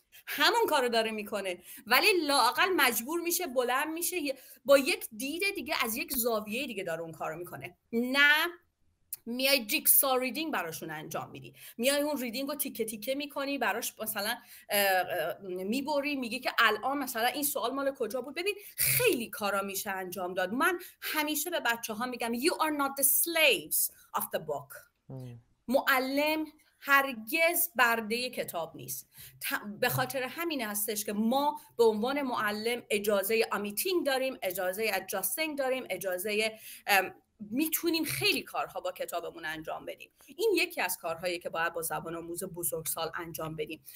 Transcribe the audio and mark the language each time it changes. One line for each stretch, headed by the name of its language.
Persian: همون کارو داره میکنه، ولی لااقل مجبور میشه بلند میشه با یک دید دیگه، از یک زاویه دیگه داره اون کارو میکنه. نه میای جیکسا ریدینگ براشون انجام میدی، میای اون ریدینگ رو تیکه تیکه میکنی براش، مثلا میبری، میگی که الان مثلا این سوال مال کجا بود. ببین خیلی کارا میشه انجام داد. من همیشه به بچه ها میگم
English: you are not the slaves of the book.
Persian: معلم هرگز برده کتاب نیست. به خاطر همین هستش که ما به عنوان معلم اجازه امیتینگ داریم، اجازه ادجاستینگ داریم، اجازه میتونیم خیلی کارها با کتابمون انجام بدیم. این یکی از کارهایی که باید با زبان آموز بزرگسال انجام بدیم.